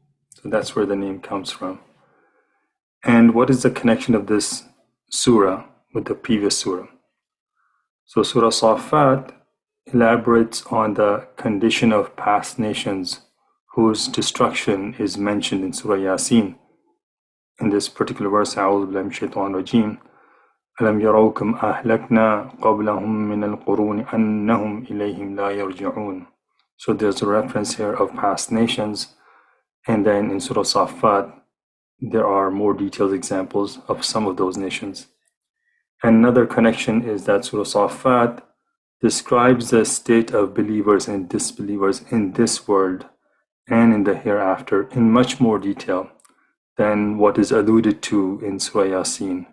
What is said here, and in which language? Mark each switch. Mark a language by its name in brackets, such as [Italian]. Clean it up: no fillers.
[English] So that's where the name comes from. And what is the connection of this surah with the previous surah? So Surah Safat elaborates on the condition of past nations whose destruction is mentioned in Surah Yasin. In this particular verse, [Arabic] أعوذ بالله من الشيطان الرجيم ألم يروا كم أهلكنا قبلهم من القرون أنهم إليهم لا يرجعون. [English] So there's a reference here of past nations, and then in Surah Safat there are more detailed examples of some of those nations. Another connection is that Surah Safat describes the state of believers and disbelievers in this world and in the hereafter in much more detail than what is alluded to in Surah Yasin.